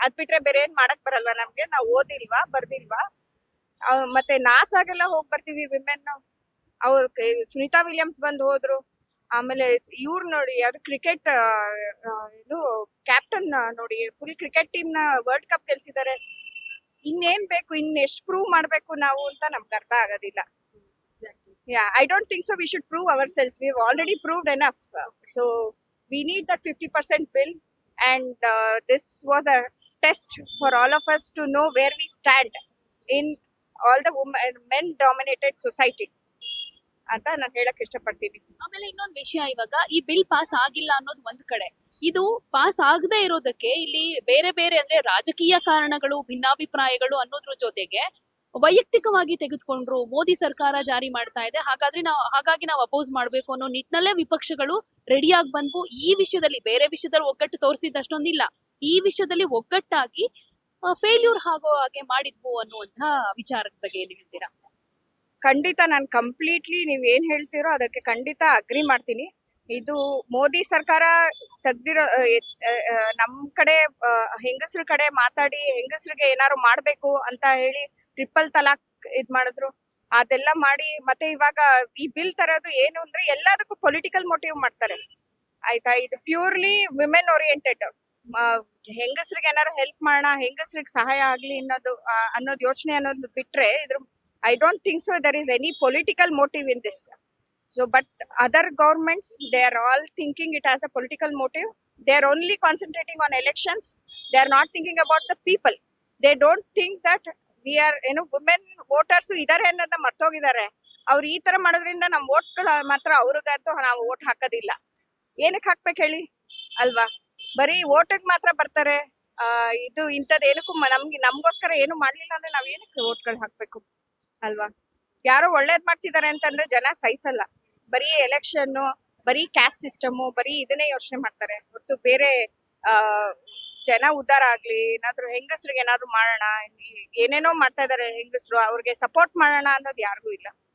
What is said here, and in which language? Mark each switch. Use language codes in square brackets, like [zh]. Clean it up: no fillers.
[kn] ಅದ್ ಬಿಟ್ರೆ ಬೇರೆ ಏನ್ ಮಾಡಕ್ ಬರಲ್ವಾ ನಮ್ಗೆ? ನಾವ್ ಓದಿಲ್ವಾ ಬರ್ದಿಲ್ವಾ? ಮತ್ತೆ ನಾಸಾಗೆಲ್ಲ ಹೋಗ್ ಬರ್ತೀವಿ ವಿಮೆನ್. ಅವ್ರ ಸುನೀತಾ ವಿಲಿಯಮ್ಸ್ ಬಂದ್ ಹೋದ್ರು. ಆಮೇಲೆ ಇವ್ರು ನೋಡಿ, ಯಾರು ಕ್ರಿಕೆಟ್ ಇದು ಕ್ಯಾಪ್ಟನ್ ನೋಡಿ, ಫುಲ್ ಕ್ರಿಕೆಟ್ ಟೀಮ್ ನ ವರ್ಲ್ಡ್ ಕಪ್ ಗೆಲ್ಸಿದ್ದಾರೆ. ಇನ್ನೇನ್ ಬೇಕು? ಇನ್ನೆಷ್ಟು ಪ್ರೂವ್ ಮಾಡ್ಬೇಕು ನಾವು ಅಂತ ನಮ್ಗೆ ಅರ್ಥ ಆಗೋದಿಲ್ಲ. [en] I don't think so we should prove ourselves. We've already proved enough. So we need that 50% bill, and this was a test for all of us to know where we stand in all the men dominated society. [kn] ಅಂತ ನಾನು ಹೇಳಕ್ ಇಷ್ಟಪಡ್ತೀನಿ. ಆಮೇಲೆ ಇನ್ನೊಂದು ವಿಷಯ, ಇವಾಗ ಈ bill pass ಆಗಿಲ್ಲ ಅನ್ನೋದು ಒಂದ್ ಕಡೆ, ಇದು ಪಾಸ್ ಆಗದೆ ಇರೋದಕ್ಕೆ ಇಲ್ಲಿ ಬೇರೆ ಬೇರೆ ಅಂದ್ರೆ ರಾಜಕೀಯ ಕಾರಣಗಳು, ಭಿನ್ನಾಭಿಪ್ರಾಯಗಳು ಅನ್ನೋದ್ರ ಜೊತೆಗೆ ವೈಯಕ್ತಿಕವಾಗಿ ತೆಗೆದುಕೊಂಡ್ರು ಮೋದಿ ಸರ್ಕಾರ ಜಾರಿ ಮಾಡ್ತಾ ಇದೆ, ಹಾಗಾಗಿ ನಾವು ಅಪೋಸ್ ಮಾಡ್ಬೇಕು ಅನ್ನೋ ನಿಟ್ಟಿನಲ್ಲೇ ವಿಪಕ್ಷಗಳು ರೆಡಿಯಾಗಿ ಬಂದ್ವು. ಈ ವಿಷಯದಲ್ಲಿ ಬೇರೆ ವಿಷಯದಲ್ಲಿ ಒಗ್ಗಟ್ಟು ತೋರಿಸಿದ ಅಷ್ಟೊಂದಿಲ್ಲ, ಈ ವಿಷಯದಲ್ಲಿ ಒಗ್ಗಟ್ಟಾಗಿ ಫೇಲ್ಯೂರ್ ಆಗೋ ಹಾಗೆ ಮಾಡಿದ್ವು ಅನ್ನುವಂತ ವಿಚಾರದ ಬಗ್ಗೆ ಏನ್ ಹೇಳ್ತೀರಾ? ಖಂಡಿತ ನಾನು ಕಂಪ್ಲೀಟ್ಲಿ ನೀವ್ ಏನ್ ಹೇಳ್ತೀರೋ ಅದಕ್ಕೆ ಖಂಡಿತ ಅಗ್ರಿ ಮಾಡ್ತೀನಿ. ಇದು ಮೋದಿ ಸರ್ಕಾರ ತೆಗ್ದಿರೋ ನಮ್ ಕಡೆ ಹೆಂಗಸ್ರ ಕಡೆ ಮಾತಾಡಿ ಹೆಂಗಸ್ರಿಗೆ ಏನಾದ್ರು ಮಾಡ್ಬೇಕು ಅಂತ ಹೇಳಿ ಟ್ರಿಪಲ್ ತಲಾಕ್ ಇದ್ ಮಾಡಿದ್ರು, ಅದೆಲ್ಲ ಮಾಡಿ ಮತ್ತೆ ಇವಾಗ ಈ ಬಿಲ್ ತರೋದು ಏನು ಅಂದ್ರೆ ಎಲ್ಲದಕ್ಕೂ ಪೊಲಿಟಿಕಲ್ ಮೋಟಿವ್ ಮಾಡ್ತಾರೆ ಆಯ್ತಾ. ಇದು ಪ್ಯೂರ್ಲಿ ವಿಮೆನ್ ಓರಿಯೆಂಟೆಡ್, ಹೆಂಗಸ್ರಿಗೆ ಏನಾದ್ರು ಹೆಲ್ಪ್ ಮಾಡೋಣ, ಹೆಂಗಸ್ರಿಗೆ ಸಹಾಯ ಆಗ್ಲಿ ಅನ್ನೋದು ಯೋಚನೆ ಅನ್ನೋದು ಬಿಟ್ರೆ ಇದ್ರ [en] I don't think so there is any political motive in this. So, but other governments, they are all thinking it as a political motive. They are only concentrating on elections. They are not thinking about the people. They don't think that we are, women voters [kn] idare ಅನ್ನೋದನ್ನ ಮರ್ತೋಗಿದ್ದಾರೆ. ಅವ್ರು ಈ ತರ ಮಾಡೋದ್ರಿಂದ ನಮ್ಮ ವೋಟ್ಗಳು ಮಾತ್ರ ಅವ್ರಿಗಂತೂ ನಾವು vote ಹಾಕೋದಿಲ್ಲ. ಏನಕ್ಕೆ ಹಾಕ್ಬೇಕು ಹೇಳಿ ಅಲ್ವಾ? ಬರೀ ವೋಟಿಗೆ ಮಾತ್ರ ಬರ್ತಾರೆ. ಇದು ಇಂಥದ್ದು ಏನಕ್ಕೂ ನಮ್ಗೋಸ್ಕರ ಏನು ಮಾಡ್ಲಿಲ್ಲ ಅಂದ್ರೆ ನಾವ್ ಏನಕ್ಕೆ ವೋಟ್ಗಳು ಹಾಕ್ಬೇಕು ಅಲ್ವಾ? ಯಾರೋ ಒಳ್ಳೇದ್ ಮಾಡ್ತಿದ್ದಾರೆ ಅಂತಂದ್ರೆ ಜನ ಸಹಿಸಲ್ಲ. ಬರೀ ಎಲೆಕ್ಷನ್, ಬರೀ ಕ್ಯಾಸ್ಟ್ ಸಿಸ್ಟಮ್, ಬರೀ ಇದನ್ನೇ ಯೋಚನೆ ಮಾಡ್ತಾರೆ ಹೊರತು ಬೇರೆ ಜನ ಉದ್ಧಾರ ಆಗ್ಲಿ, ಏನಾದ್ರು ಹೆಂಗಸ್ರಿಗೆ ಏನಾದ್ರು ಮಾಡೋಣ, ಏನೇನೋ ಮಾಡ್ತಾ ಇದಾರೆ ಹೆಂಗಸ್ರು, ಅವ್ರಿಗೆ ಸಪೋರ್ಟ್ ಮಾಡೋಣ ಅನ್ನೋದು ಯಾರಿಗೂ ಇಲ್ಲ.